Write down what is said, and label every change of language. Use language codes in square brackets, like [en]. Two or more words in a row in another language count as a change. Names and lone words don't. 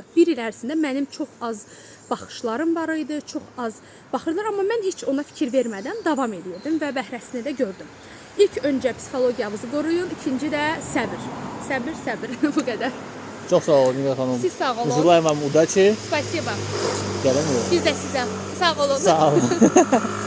[az] 1 il ərzində mənim çox az baxışlarım var idi, çox az baxırdılar, amma mən heç ona fikir vermədən davam edirdim və bəhrəsini də gördüm. İlk öncə psixologiyamızı qoruyun, ikinci də səbr. Səbr, bu qədər. çox sağ olun Nigər xanım. Siz sağ olun. [ru] Желаем вам удачи. Spasiba. [az] Gəlin. Biz də sizə sağ olun. Sağ olun.